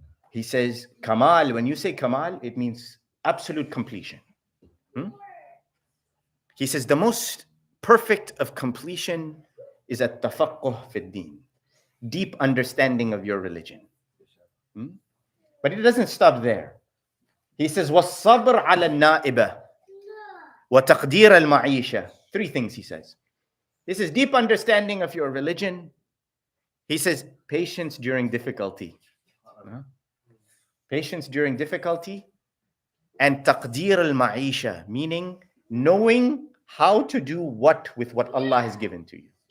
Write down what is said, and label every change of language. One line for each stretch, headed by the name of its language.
English: He says, kamal, when you say kamal, it means absolute completion. He says, the most perfect of completion is at-tafaqquh fi ad-din, deep understanding of your religion. But it doesn't stop there. He says,
Arabic: وَالصَّبْرْ عَلَى النَّائِبَةِ وَتَقْدِيرَ الْمَعِيشَةِ.
English: Three things he says. This is deep understanding of your religion. He says, patience during difficulty. Patience during difficulty. And taqdeer al-ma'isha, meaning knowing how to do what with what Allah has given to you.